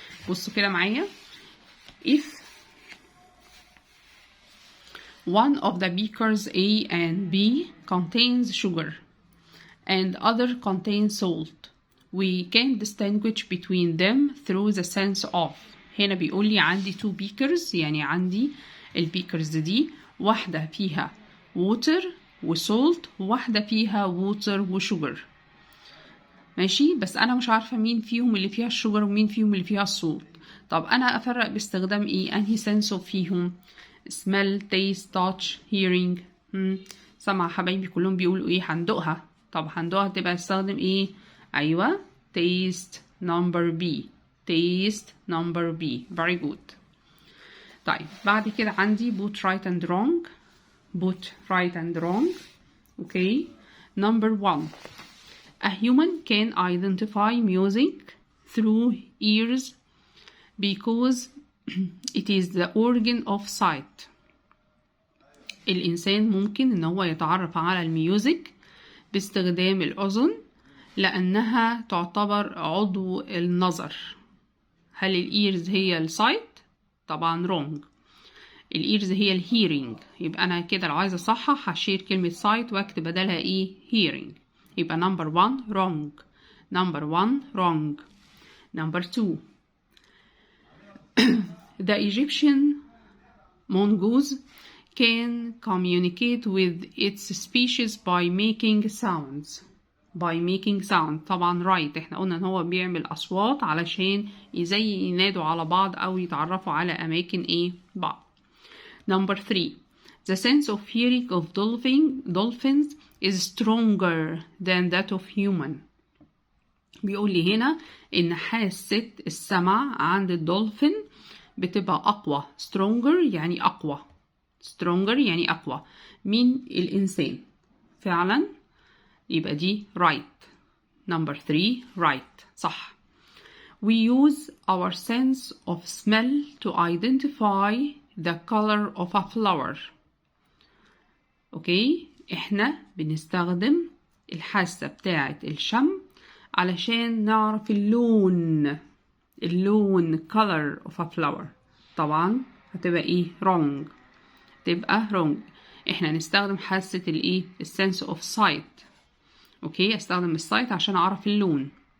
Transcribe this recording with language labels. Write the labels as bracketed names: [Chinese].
[Arabic] بصوا كده معايا. [English] if one of the beakers A and B contains sugar and other contains salt. We can distinguish between them through the sense of. [Arabic] هنا بيقول لي عندي [English] two beakers، [Arabic] يعني عندي البيكرز دي واحدة فيها water وسولت وواحدة فيها water وشوجر. ماشي، بس أنا مش عارفة مين فيهم اللي فيها الشوجر ومين فيهم اللي فيها السولت. طب أنا أفرق باستخدام إيه؟ أنهي sense of فيهم؟ [English] smell، taste، touch، hearing. [Arabic] سمع حبايبي كلهم بيقولوا إيه؟ هندوقها. طب هندوقها تبقى استخدم إيه؟ أيوة taste number B. [English] taste number B. very good. [Arabic] طيب بعد كده عندي [English] both right and wrong. both right and wrong. okay. number 1. A human can identify music through ears because it is the organ of sight. [Arabic] الإنسان ممكن إن هو يتعرف على الميوزك باستخدام الأذن لأنها تعتبر عضو النظر. هل الإيرز هي السايت؟ طبعا wrong. الإيرز هي الهيرينج. يبقى أنا كده لو عايزة أصحح هشيل كلمة سايت واكتب بدلها إيه؟ hearing. يبقى [English] number 1 wrong. number 1 wrong. number 2. The Egyptian mongoose can communicate with its species by making sounds. by making sound. [Arabic] طبعا right. احنا قلنا ان هو بيعمل اصوات علشان ينادوا على بعض او يتعرفوا على اماكن ايه بعض. number 3. [English] The sense of hearing of dolphins is stronger than that of human. [Arabic] بيقول لي هنا ان حاسة السمع عند الدولفين بتبقى اقوى. stronger يعني اقوى. stronger يعني اقوى من الانسان. فعلا يبقى دي right. [English] number 3 right. [Arabic] صح. [English] We use our sense of smell to identify the color of a flower. [Arabic] اوكي، احنا بنستخدم الحاسة بتاعة الشم علشان نعرف اللون [English] color of a flower. [Arabic] طبعا هتبقى ايه؟ wrong. تبقى wrong. احنا نستخدم حاسة الايه؟ السنس [English] of sight. [Arabic] اوكي، استخدم السايت عشان اعرف اللون.